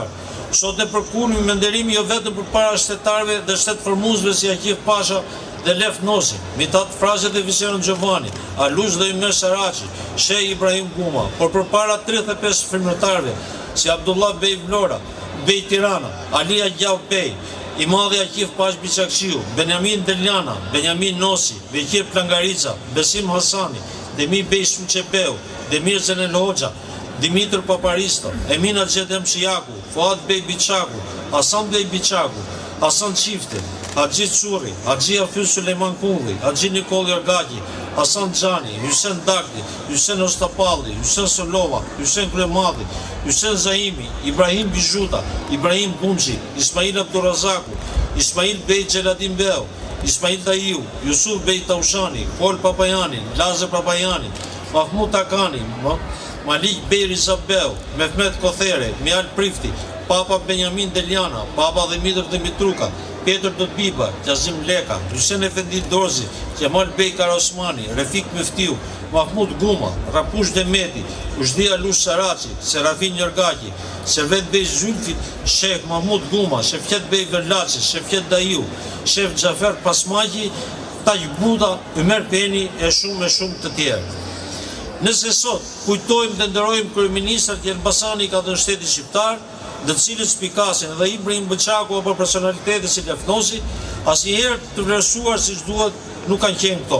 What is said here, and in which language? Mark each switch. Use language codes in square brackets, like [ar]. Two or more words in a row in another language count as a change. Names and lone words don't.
[sq] Sot ne përkulemi me nderim jo vetëm përpara shtetarëve dhe shtetformuesve si Aqif Pasha dhe Lef Nosi, Mitat Frazet e Visione Giovanni, Alush dhe Ymer Saraçi, Sheh Ibrahim Guma, por përpara 35 firmëtarëve si Abdullah Bey Vlora, Bey Tirana, Ali Agjau Bey, i madhi Aqif Pash Biçakçiu, Benjamin Deljana, Benjamin Nosi, Bekir Plangarica, Besim Hasani, Demir Bey Suçepeu, Demir Zenel Hoxha, Dimitër Paparisto, Emina Xhedem Shiaku, Fuad Bey Biçaku, Hasan Bey Biçaku, Hasan Çifte, Haxhi Çurri, Haxhi Afyl Sulejman Kulli, Haxhi Nikol Jorgaki, Hasan Xhani, Hysén Dagli, Hysén Ostapalli, Hysén Solova, Hysén Kremadhi, Hysén Zaimi, Ibrahim Bizhuta, Ibrahim Bunxhi, Ismail Abdurazaku, Ismail Bey Xheladin Beu, Ismail Taiu, Yusuf Bey Taushani, Kol Papajani, Lazar Papajani, Mahmud Takani, Malik Bey Rizabeu, Mehmet Kothere, Mial Prifti, Papa Benjamin Deljana, Papa Dimitër Dimitruka, Petër Dotbiba, Qazim Leka, Hysén Efendi Dorzi, Kemal Bey Karosmani, Refik Meftiu, Mahmud Guma, Rapush Demeti, Uzhdi Alush Saraçi, Serafin Jorgaki, Servet Bey Zylfi, Sheh Mahmud Guma, Shefqet Bey Verlaçi, Shefqet Daiu, Shef Xhafer Pasmaqi, Taq Buda, Ymer Peni e shumë të tjerë. Nëse sot kujtojmë dhe nderojmë kryeministrat që Elbasani ka dhënë shtetit shqiptar, dhe të cilët spikasin edhe Ibrahim Biçaku apo personalitete si Lef Nosi, asnjëherë të vlerësuar siç duhet nuk kanë qenë këto.